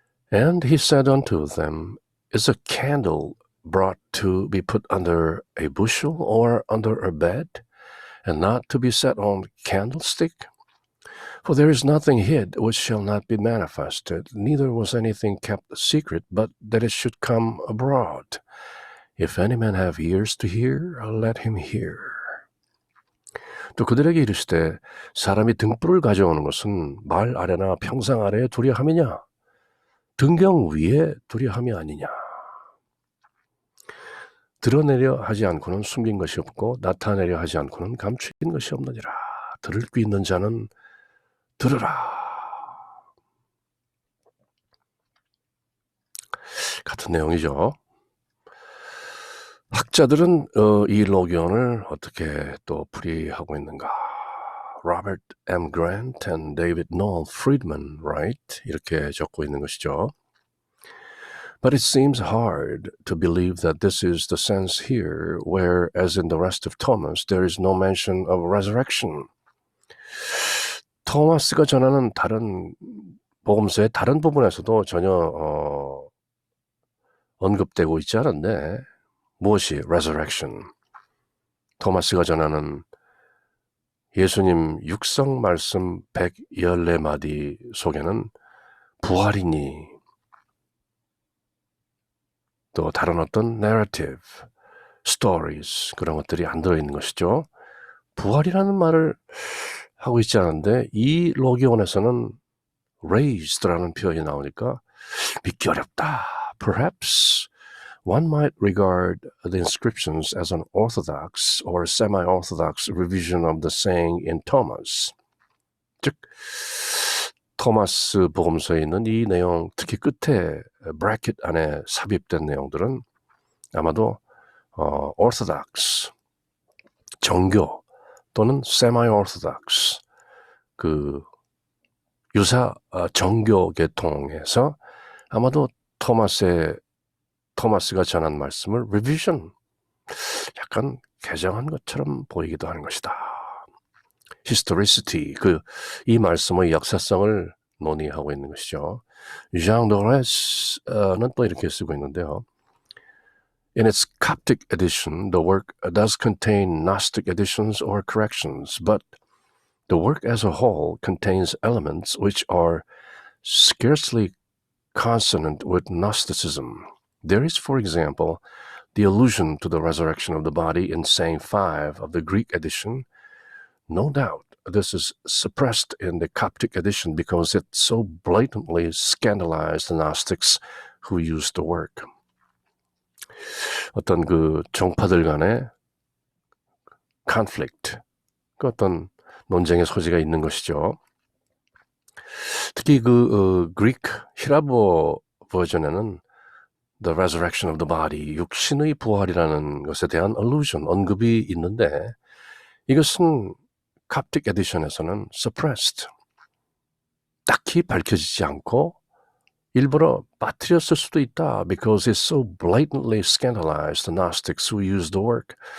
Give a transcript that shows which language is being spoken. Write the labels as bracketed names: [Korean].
[English] And he said unto them, Is a candle brought to be put under a bushel or under a bed, and not to be set on candlestick? For there is nothing hid which shall not be manifested, neither was anything kept secret, but that it should come abroad. If any man have ears to hear, let him hear. [Korean] 또 그들에게 이르시되 사람이 등불을 가져오는 것은 말 아래나 평상 아래에 두려 함이냐? 등경 위에 두려 함이 아니냐? 드러내려 하지 않고는 숨긴 것이 없고 나타내려 하지 않고는 감추인 것이 없느니라. 들을 귀 있는 자는 들으라. 같은 내용이죠. 학자들은 이 로견을 어떻게 또 풀이하고 있는가? [English] Robert M. Grant and David Noel Friedman write [Korean] 이렇게 적고 있는 것이죠. [English] But it seems hard to believe that this is the sense here, where, as in the rest of Thomas, there is no mention of resurrection. [Korean] 토마스가 전하는 다른 복음서의 다른 부분에서도 전혀 언급되고 있지 않은데 무엇이 resurrection? 토마스가 전하는 예수님 육성 말씀 114마디 속에는 부활이니 또 다른 어떤 narrative, stories 그런 것들이 안 들어있는 것이죠. 부활이라는 말을 하고 있지 않은데 이 로기온에서는 raised라는 표현이 나오니까 믿기 어렵다. [English] Perhaps one might regard the inscriptions as an orthodox or semi-orthodox revision of the saying in Thomas. [Korean] 즉 토마스 복음서에 있는 이 내용, 특히 끝에 브래킷 안에 삽입된 내용들은 아마도 orthodox, 정교 또는 semi-orthodox, 그 유사 정교 계통에서 아마도 토마스가 전한 말씀을 revision, 약간 개정한 것처럼 보이기도 하는 것이다. historicity, 이 말씀의 역사성을 논의하고 있는 것이죠. Jean Dorés는 또 이렇게 쓰고 있는데요. [English] In its Coptic edition, the work does contain Gnostic additions or corrections, but the work as a whole contains elements which are scarcely consonant with Gnosticism. There is, for example, the allusion to the resurrection of the body in saying 5 of the Greek edition. No doubt this is suppressed in the Coptic edition because it so blatantly scandalized the Gnostics who used the work. [Korean] 어떤 그 종파들 간의 conflict, 그 어떤 논쟁의 소지가 있는 것이죠. 특히 그리크 히라보 버전에는 The Resurrection of the Body, 육신의 부활이라는 것에 대한 allusion, 언급이 있는데 이것은 Coptic edition에서는 suppressed, 딱히 밝혀지지 않고 일부러 빠뜨렸을 수도 있다 [English] because it so blatantly scandalized the Gnostics who used the work.